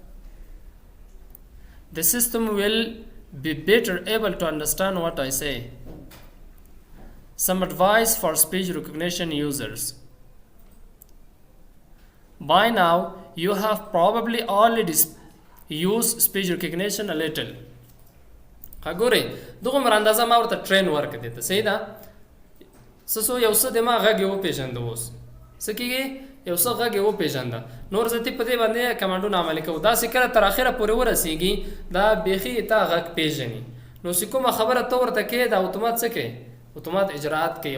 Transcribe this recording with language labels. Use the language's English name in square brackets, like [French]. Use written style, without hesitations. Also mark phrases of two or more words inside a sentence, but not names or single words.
[English] The system will be better able to understand what I say. Some advice for speech recognition users. By now, you have probably already used speech recognition a little. [Pashto] ګورئ دغومره اندازه ما ورته ټرین ورکړې ده صحیح ده. څه یو څه د ما غږ یې وپېژنده اوس څه کېږي یو څه غږ یې وپېژنده نور زه په دې باندې کمانډونه عملي کوو. داسې کله تر اخره پورې ورسېږي دا بیخي تا غږ پېژني نو چې کومه خبره ته ورته کوې دا اتومات څه کوي اتومات اجراعات کوي.